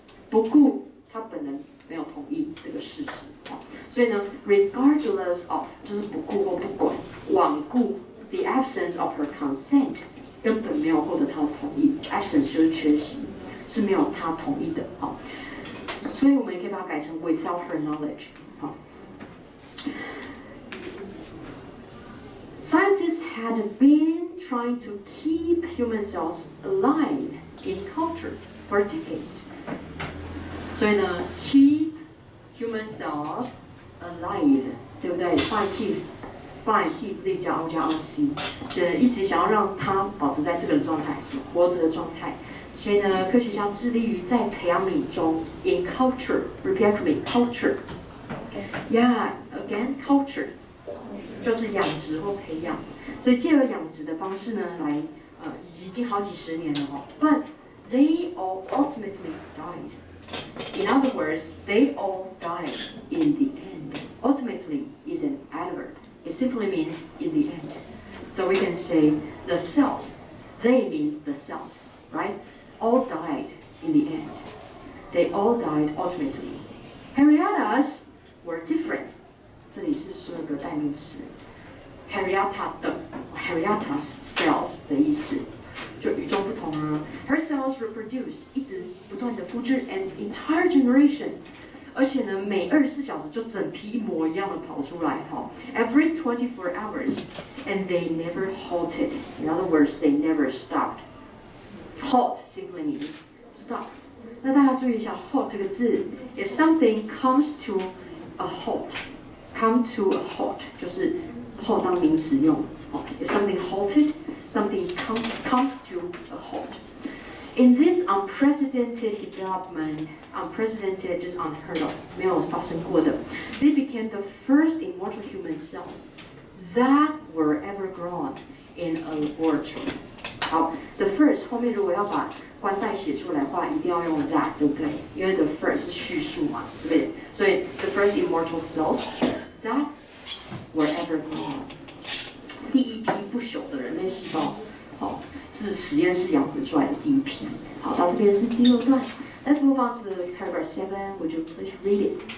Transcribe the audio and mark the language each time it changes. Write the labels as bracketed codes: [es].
[zh] 不顾他本人没有同意这个事实，所以呢 ， [en] regardless of [zh] 就是不顾或不管，罔顾 [en] the absence of her consent， [zh] 根本没有获得他的同意。 absence 就是缺席，是没有他同意的。所以我们也可以把它改成 [en] without her knowledge。 Scientists had been trying to keep human cells alive in culture for decades. [zh] 所以呢 ， [en] keep human cells alive， [zh] 对不对？放 keep 例加 o 加 oc， 一直想要让它保持在这个状态，是活着的状态。所以呢，科学家致力于在培养皿中 [en] in culture， repeat after me culture。Yeah, again culture。 [zh] 就是养殖或培养，所以借由养殖的方式呢，来已经好几十年了哦。 [en] But they all ultimately died. In other words, they all died in the end. Ultimately is an adverb. It simply means in the end. So we can say the cells. They means the cells, right? All died in the end. They all died ultimately. Henrietta's were different. [zh] 这里是所有的代名词 ， [en] Henrietta's cells [zh] 的意思，就与众不同啊。 [en] Her cells reproduced， [zh] 一直不断的复制 [en] an entire generation， [zh] 而且呢，每24小时就整批一模一样的跑出来哈。 [en] Every 24 hours, and they never halted. In other words, they never stopped. Halt simply means stop. [zh] 那大家注意一下 [en] halt 这个字 ，if something comes to a halt。Come to a halt [zh] 就是 halt 当名词用。 [en] If something halted, something comes to a halt. In this unprecedented development, unprecedented 就是 unheard of， [zh] 没有发生过的 [en] ，they became the first immortal human cells that were ever grown in a laboratory. [zh] 好 ，the first 后面如果要把冠带写出来的话，一定要用 that， 对不对？因为 the first 是叙述嘛，对不对？所以 [en] the first immortal cells。 That were ever grown， [zh] 第一批不朽的人类细胞，好，是实验室养殖出来的第一批。好，到这边是第6段。 [en] Let's move on to the paragraph 7. Would you please read it?